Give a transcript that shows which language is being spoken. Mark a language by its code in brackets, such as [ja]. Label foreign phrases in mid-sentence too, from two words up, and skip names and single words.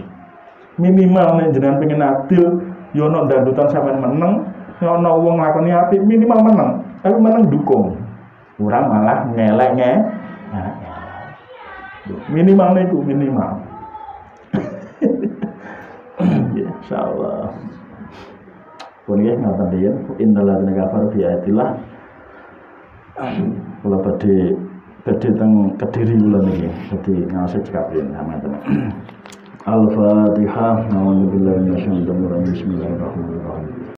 [jv] Minimal nek jenengan pengen adil, ya ana dandutan sampean meneng, ya ana wong nglakoni apik minimal meneng, tapi meneng dukung. Ora malah ngelek-ngelek. Nah, minimal niku minimal. Insyaallah. Pun nggih ngoten nggih, [ar] إن الذين كفروا بآيات الله. [jv] Kula badhe teng Kediri kula niki. Dadi ngaos cekap yen teman-teman. Al-Fatihah. [ar] بسم الله الرحمن الرحيم.